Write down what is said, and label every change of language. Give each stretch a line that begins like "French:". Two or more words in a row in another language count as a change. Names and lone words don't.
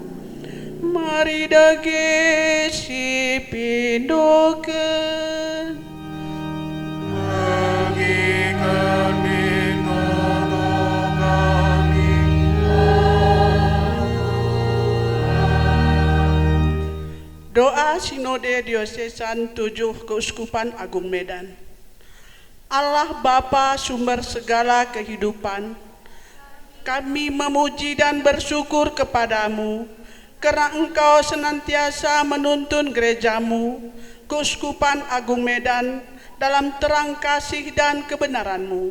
Batak Karo: Mari dage si pindokeun. Bagi kami toto kami, oh
Indonesian: Doa Sinode Diosesan 7 Keuskupan Agung Medan. Allah Bapa sumber segala kehidupan, kami memuji dan bersyukur kepadamu karena Engkau senantiasa menuntun gerejamu, Keuskupan Agung Medan, dalam terang kasih dan kebenaran-Mu.